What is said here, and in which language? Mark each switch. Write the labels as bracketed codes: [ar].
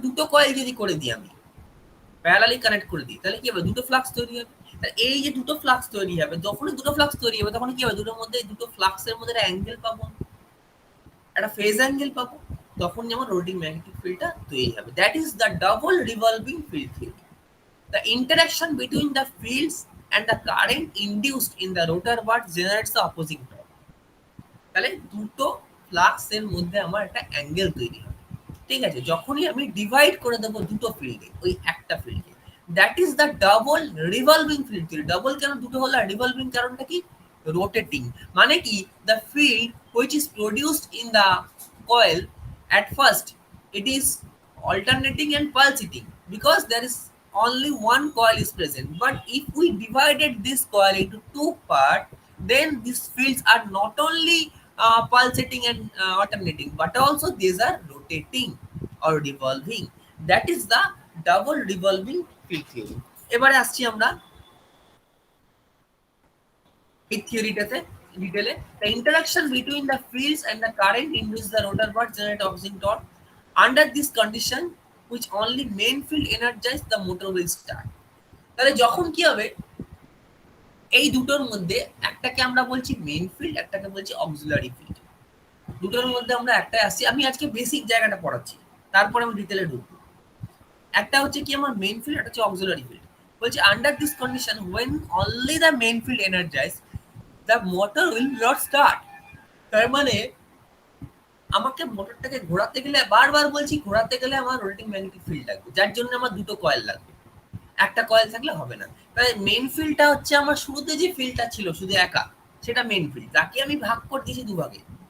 [bn] দুটো কয়েল যদি করে দিই আমি, প্যারালালি কানেক্ট করে দিই, তাহলে কি হবে, দুটো ফ্লাক্স তৈরি হবে। এই যে দুটো ফ্লাক্স তৈরি হবে, যখনই দুটো ফ্লাক্স তৈরি হবে তখন কি হবে, দুটোর মধ্যে, দুটো ফ্লাক্সের মধ্যে একটা অ্যাঙ্গেল পাবো, একটা ফেজ অ্যাঙ্গেল পাবো, তখন যেমন রোটেটিং ম্যাগনেটিক ফিল্ডটা তৈরি হবে। [en] That is the double revolving field theory. The interaction between the fields and the current induced in the rotor bar generates the opposing torque. [bn] তাহলে দুটো ফ্লাক্সের মধ্যে আমার একটা অ্যাঙ্গেল তৈরি হবে। ঠিক আছে, যখনই আমি ডিভাইড করে দেবো দুটো ফিল্ডে, ওই একটা ফিল্ডে, [en] That is the double revolving field theory. Double [bn] কেন দুটো হলো, [en] revolving [bn] কারণটা কি, [en] Rotating. [bn] মানে কি, [en] The field which is produced in the coil at first it is alternating and pulsating because there is only one coil is present, but if we divided this coil into two parts, then these fields are not only pulsating and alternating, but also these are rotating or revolving. That is the double revolving field theory. [bn] এবারে আসছি আমরা এই থিওরিটাতে ডিটেলে। [en] The interaction between the fields and the current induces the rotor bar generate opposing torque. Under this condition, which only main field energize, the motor will start. [bn] তাহলে যখন কি হবে, এই দুটোর মধ্যে একটাকে আমরা বলছি মেইন ফিল্ড, একটাকে বলছি অক্সিলারি ফিল্ড। দুটোর মধ্যে আমরা একটাই আসছি, আমি আজকে বেসিক জায়গাটা পড়াচ্ছি, তারপরে আমি ডিটেলে ঢুকবো। একটা হচ্ছে কি আমার মেইন ফিল্ড, একটা হচ্ছে অক্সিলারি ফিল্ড। বলছি [en] Under this condition when only the main field energize, the motor will not start. [bn] তার মানে আমাকে মোটরটাকে ঘোরাতে গেলে, বারবার বলছি, ঘোরাতে গেলে আমার রোটেটিং ম্যাগনেটিক ফিল্ড লাগবে, যার জন্য আমার দুটো কয়েল লাগবে, একটা কয়েল থাকলে হবে না। তাই মেইন ফিল্ডটা হচ্ছে আমার শুরুতে যে ফিল্ডটা ছিল শুধু একা, সেটা মেইন ফিল্ড, তাকে আমি ভাগ করে দিয়েছি দুভাগে।